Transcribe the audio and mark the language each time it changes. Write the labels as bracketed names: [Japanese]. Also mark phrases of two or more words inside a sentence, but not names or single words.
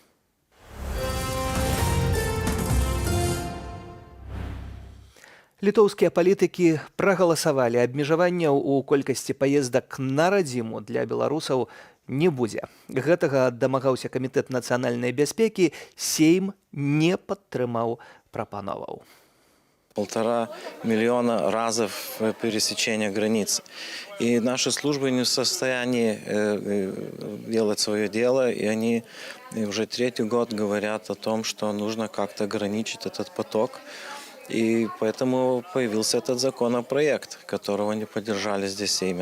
[Belarusian] Літоўскія палітыкі прагаласавалі. Абмежаванняў у колькасці паездак на радзіму для беларусаў не будзе. Гэтага дамагаўся камітэт нацыянальнай бяспекі, Сейм не падтрымаў прапановаў. [Russian] 1,5 миллиона разов пересечения границ. И наши службы не в состоянии делать свое дело, и они уже 3-й год говорят о том, что нужно как-то ограничить этот поток. И поэтому появился этот законопроект, которого не поддержали здесь в Сейме.